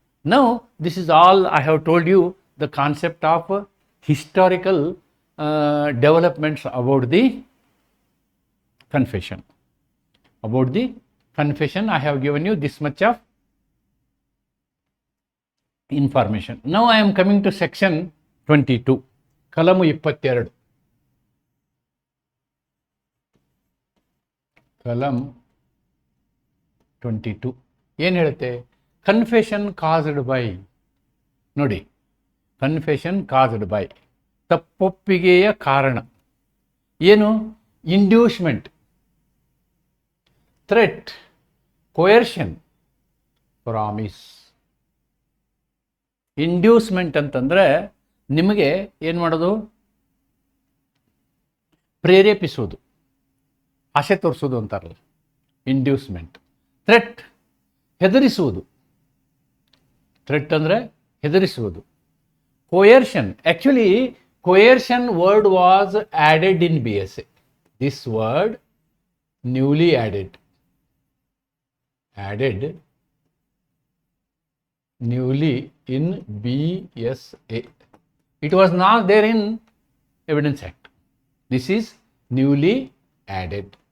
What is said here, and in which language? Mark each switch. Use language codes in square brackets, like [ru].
[en] Now this is all I have told you the concept of historical developments about the confession. About the confession, I have given you this much of information. Now I am coming to section 22, ಕಲಮು 22. [kn] ಕಲಂ 22 ಏನು ಹೇಳುತ್ತೆ? [en] Confession caused by. [kn] ನೋಡಿ, [en] confession caused by, [kn] ತಪ್ಪೊಪ್ಪಿಗೆಯ ಕಾರಣ ಏನು? [en] Inducement, threat, coercion, promise. [kn] ಇಂಡ್ಯೂಸ್ಮೆಂಟ್ ಅಂತಂದರೆ ನಿಮಗೆ ಏನು ಮಾಡೋದು? ಪ್ರೇರೇಪಿಸೋದು, ಆಸೆ ತೋರಿಸೋದು ಅಂತಾರಲ್ಲ, ಇಂಡ್ಯೂಸ್ಮೆಂಟ್. ಥ್ರೆಟ್, ಹೆದರಿಸುವುದು. ಥ್ರೆಟ್ ಅಂದರೆ ಹೆದರಿಸುವುದು. [en] Coercion, actually coercion word was added in BSA. This word newly added newly in BSA. It was not there in Evidence Act. This is newly added.